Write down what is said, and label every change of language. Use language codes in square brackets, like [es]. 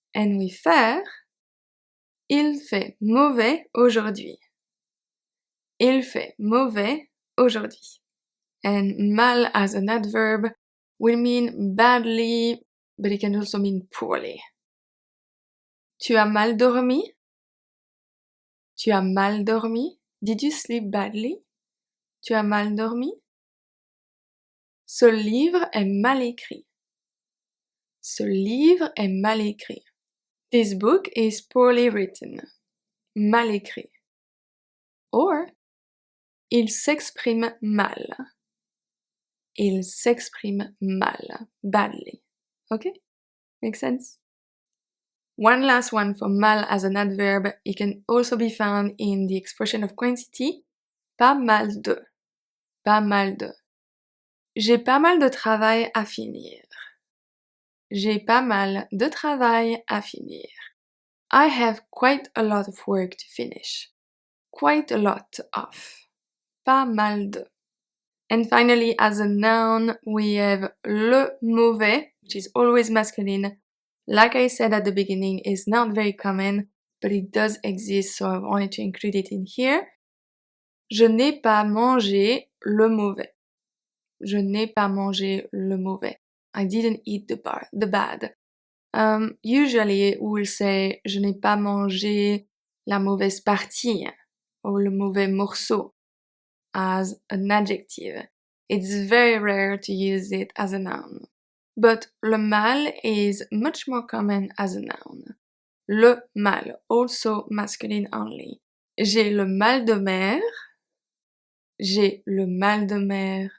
[en] And we [fr] faire, il fait mauvais aujourd'hui. Il fait mauvais aujourd'hui. [en] And mal as an adverb will mean badly, but it can also mean poorly. [fr] Tu as mal dormi? Tu as mal dormi? [en] Did you sleep badly? [fr] Tu as mal dormi? Ce livre est mal écrit. Ce livre est mal écrit. [en] This book is poorly written. [fr] Mal écrit. Or, il s'exprime mal. Il s'exprime mal. [en] Badly. Okay? Make sense? One last one for mal as an adverb. It can also be found in the expression of quantity. [fr] Pas mal de. Pas mal de. J'ai pas mal de travail à finir. J'ai pas mal de travail à finir. [en] I have quite a lot of work to finish. Quite a lot of. [fr] Pas mal de. [en] And finally, as a noun, we have le mauvais, which is always masculine. Like I said at the beginning, is not very common, but it does exist, so I wanted to include it in here. [fr] Je n'ai pas mangé le mauvais. Je n'ai pas mangé le mauvais. [en] I didn't eat the bad. Usually we'll say [fr] je n'ai pas mangé la mauvaise partie [en] or [fr] le mauvais morceau [en] as an adjective. It's very rare to use it as a noun. But le mal is much more common as a noun. [fr] Le mal, [en] also masculine only. [fr] J'ai le mal de mer. J'ai le mal de mer.